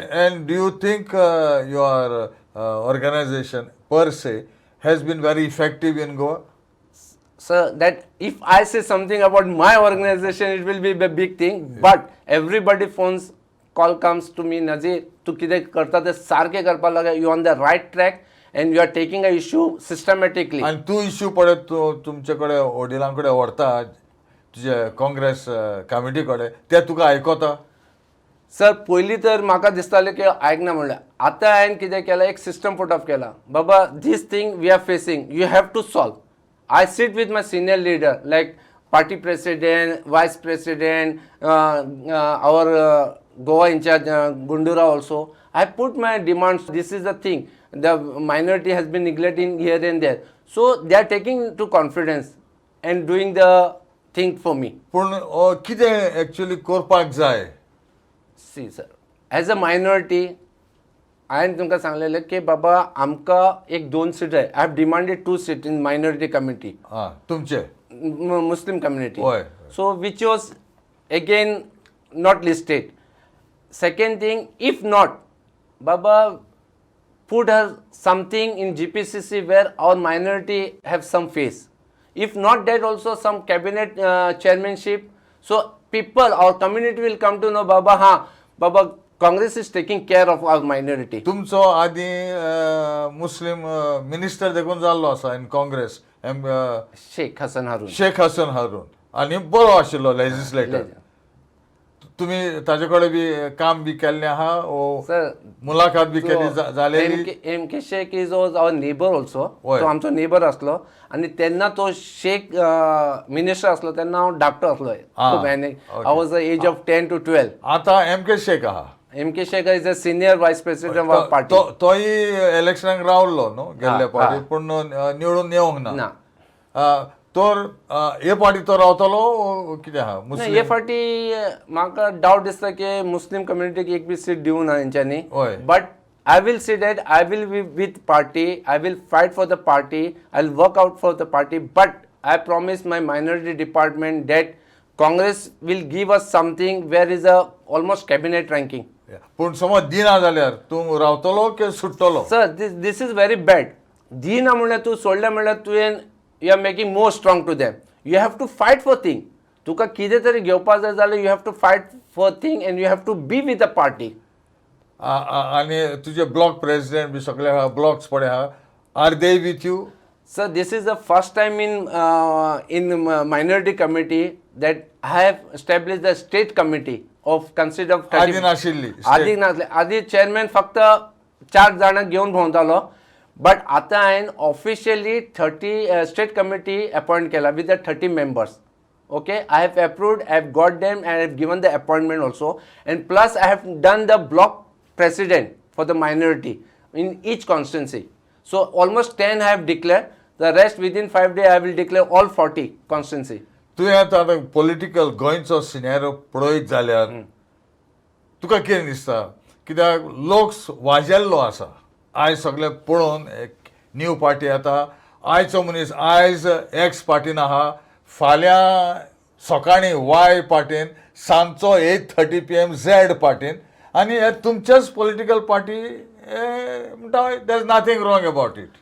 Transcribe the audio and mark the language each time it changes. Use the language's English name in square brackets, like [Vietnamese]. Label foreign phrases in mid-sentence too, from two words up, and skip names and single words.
[English] And do you think your organization per se has been very effective in Goa? So that if I say something about my organization, it will be a big thing. Yeah. But everybody phones call comes to me, Nazir, [Konkani] tu kide karta te sarke karpa laga, [English] you on the right track and you are taking a issue systematically. [Konkani] आणि तू इश्यू पडत तुमच्याकडे वडिलांकडे व्हरता तुझे काँग्रेस कमिटीकडे ते तुका आयकता? सर पयलीं तर म्हाका दिसतालें की आयकना म्हणलें. आतां हांवें कितें केलां, एक [English] system put up [Konkani] केला. [English] बाबा this thing we are facing, you have to solve. I sit with my senior leader like party president, vice president, our Goa in charge, Gundura also. I put my demands. This is the thing. The minority has been neglecting here and there. So they are taking to confidence and doing the thing for me. [Konkani] पण कितें एक्चुअली करपाक जाय? [English] See sir, as a minority, [Konkani] हांवें तुमकां सांगलेलें की बाबा आमकां एक 2 सीट जाय. [English] I have demanded 2 seats in minority committee. [Konkani] तुमचे [English] Muslim community. Why? So which was again not listed. Second thing, if not, Baba, put her something in GPCC where our minority have some face. If not that also some cabinet chairmanship. So people, our community will come to know Baba, Congress is taking care of our minority. [Konkani] तुमचो आदी मुस्लिम मिनिस्टर देखून जाल्लो आसा इन काँग्रेस Sheikh Hassan Harun. शेख हसन हारून आनी बरो आशिल्लो लेजिस्लेटर. तुम्ही ताजे कडेन बी काम बी केल्लें आहा ओ Sir, मुलाकात बी केली जालेली? [English] MK Sheikh is our neighbor also. Why? [Konkani] तो आमचो नेबर असलो आणि तेन्ना तो शेख मिनिस्टर असलो तेन्ना हांव धाकटो असलो. [English] I was the age of 10 to 12. [Konkani] आता MK शेख आहा. [English] MK Sheikh is a senior vice president of our party. [Konkani] तोय इलेक्शनाक रावल्लो न्हू गेल्ल्या पावटी पूण निवडून येवंक ना. तर हे फाटी तो रावतलो कितें आहा नाही मुस्लीम हे फाटी म्हाका डावट दिसता की मुस्लिम कम्युनिटीक एक बी सीट दिवं ना हेंच्यांनी होय. [English] बट I will say that I will be with party, I will fight for the party, I'll work out for the party, but I promise my minority department that Congress will give us something where is a almost cabinet ranking. [Konkani] पूण समज दिना जाल्यार तूं रावतलो की सुट्टलो [English] Sir, this is very bad. [Konkani] दिना म्हणल्यार तूं सोडलें म्हणल्यार तुवें [English] you are making more strong to them. You have to fight for thing. [Konkani] तुका कितें तरी घेवपाक जाय जाल्यार [English] you have to fight for thing and you have to be with the party. [Konkani] आनी तुजे [English] block president [Konkani] बी सगळे आहा ब्लॉक्स पडे आहा [English] are they with you Sir, this is the first time in minority committee that I have established the state committee of consider of 30. [Konkani] आदी नाशिल्ली आधी नासले आधी चेअरमॅन फक्त 4 जाणां घेवन भोंवतालो बट आतां हांवें ऑफिशियली 30 [English] state committee appoint [Konkani] केला [English] with the 30 members. Okay, I have approved, I have got them, and I have given the appointment also. And plus, I have done the block president for the minority in each constituency. So almost 10 I have declared. The rest within 5 days I will declare all 40 constituency. [Konkani] तुवें आतां पॉलिटिकल गोंयचो सिनेरियो पळयत जाल्यार तुका कितें दिसता कित्याक लोक वाजेल्लो आसा आयज सगळे पळोवन एक [English] new party [Konkani] येता आयचो मनीस आयज एक्स पार्टीन आहा फाल्यां सकाळीं वाय पार्टीन सांजचो 8:30 PM झॅड पार्टीन आनी हे तुमचेच [English] political party [Konkani] म्हणटा [English] there is nothing wrong about it